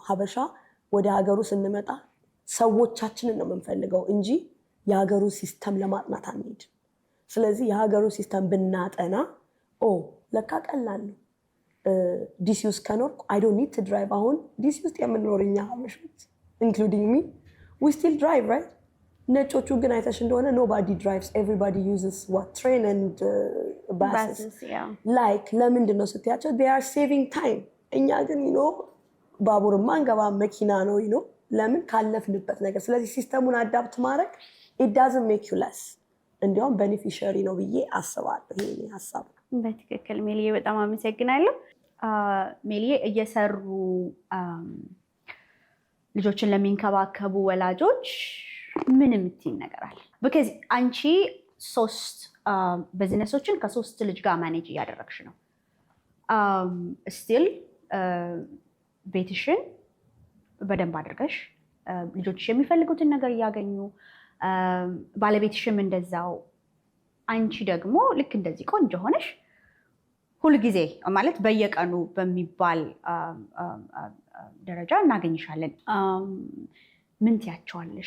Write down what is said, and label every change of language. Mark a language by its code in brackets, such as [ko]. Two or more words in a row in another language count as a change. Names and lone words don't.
[am] ሀበሻ ወደ ሀገሩ ስንመጣ ሰዎቻችንን ነው የምንፈልገው እንጂ የሀገሩ ሲስተም ለማጥናት አንሄድ። ስለዚህ የሀገሩ ሲስተም ብናጠና ለካ ቀላል ነው። ዲሲ ውስጥ ከኖርኩ [en] I don't need to drive። [am] አሁን ዲሲ ውስጥ የምንኖር እኛ ሀበሾች [en] including me we still drive right። [am] ነጮቹ ግን አይተሽ እንደሆነ [en] nobody drives everybody uses train and buses። [am] ላይክ ለምንድን ነው ስትያቸው [en] they are saving time። [am] እኛ ግን ባቡርማ አንገባ መኪና ነው ለምን ካለፍንበት ነገር። ስለዚህ ሲስተሙን አዳፕት ማድረግ [en] it doesn't make you less፣ [am] እንዲያውም ቤኔፊሻሪ ነው ብዬ አስባለሁ። ይሄ ሀሳብ ነው። በትክክል ሜሊዬ፣ በጣም አመሰግናለሁ። ሜሊዬ፣ እየሰሩ ልጆችን ለሚንከባከቡ ወላጆች ምን የምትይኝ ነገር አለ? ቢካዝ አንቺ 3 ቢዝነሶችን ከ3 ልጅ ጋር ማኔጅ እያደረግሽ ነው። ስቲል ቤትሽን በደንብ አድርገሽ ልጆች የሚፈልጉትን ነገር እያገኙ፣ ባለቤትሽም እንደዛው። አንቺ ደግሞ ልክ እንደዚህ ቆንጆ ሆነሽ ሁልጊዜ ማለት በየቀኑ በሚባል ደረጃ እናገኝሻለን። ምን ትያቸዋለሽ?